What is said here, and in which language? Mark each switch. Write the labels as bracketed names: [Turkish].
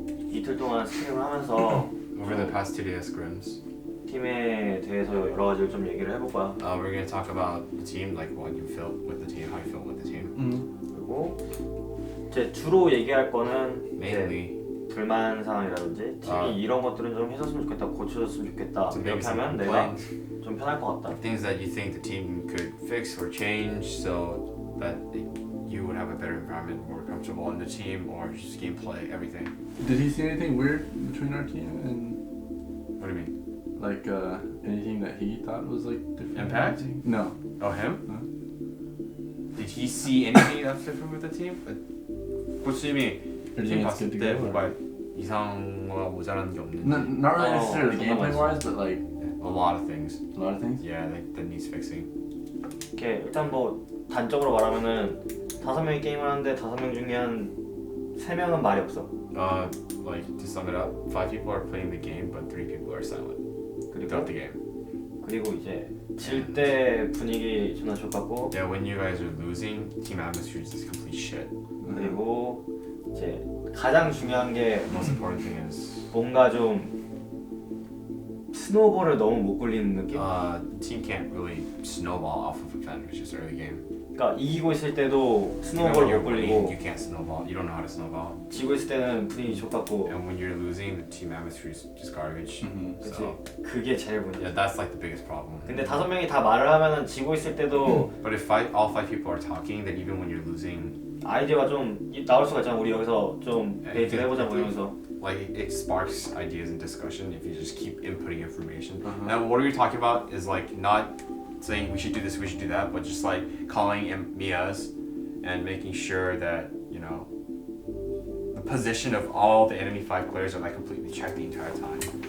[Korean] 이틀 동안 스크림을 하면서 [English] over the past 2 days scrims, [Korean] 팀에 대해서 여러 가지를 좀 얘기를 해볼 거야. [English] we're gonna talk about the team, like what you felt with the team, how you felt with the team. [Korean] 그리고 이제 주로 얘기할 거는 [English] Mainly, [Korean] 불만 사항이라든지 팀이 이런 것들은 좀 해줬으면 좋겠다, 고쳐줬으면 좋겠다 이렇게 하면 내가 좀 편할 것 같다. [English] things that you think the team could fix or change so that you would have a better environment, more comfortable in the team, or just gameplay, everything. Did he see anything weird between our team and What do you mean? like anything that he thought was like different? Impact? No. Oh, him? Did he see anything that's different with the team? [Korean] 고수님이 팀 봤을 때 뭔가 이상과 모자란 게 없는지. [English] Not really necessarily gameplay wise, but like a lot of things. A lot of things? Yeah, that needs fixing. [Korean] 이렇게 일단 뭐 단적으로 말하면은 5명이 게임을 하는데 5명 중에 한 3명은 말이 없어. [English] Like to sum it up, 5 people are playing the game, but 3 people are silent throughout the game. [Korean] 그리고 이제 질 때 분위기 존나 족같고. [English] Yeah, when you guys are losing, team atmosphere is just complete shit. [Korean] 그리고 이제 가장 중요한 게 [English] most important thing is [Korean] 뭔가 좀 스노우볼을 너무 못 굴리는 느낌? [English] Team can't really snowball off of advantages early game. [Korean] 그러니까 이기고 있을 때도 스노우볼을 못 굴리고 [English] you can't snowball. You don't know how to snowball. [Korean] 지고 있을 때는 분위기 족같고 [English] And when you're losing, the team atmosphere is just garbage. So [Korean] 그게 제일 문제. [English] yeah, that's like the biggest problem. [Korean] 근데 5명이 다 말을 하면은 지고 있을 때도 [English] But if all 5 people are talking, then even when you're losing, [Korean] 아이디어가 좀 나올 수가 있잖아. 우리 여기서 좀 데이트를 해보자 뭐 이러면서. [English] like it sparks ideas and discussion if you just keep inputting information. Now what we're talking about is like not saying we should do this, we should do that, but just like calling me us and making sure that, you know, the position of all the enemy 5 players are like completely checked the entire time.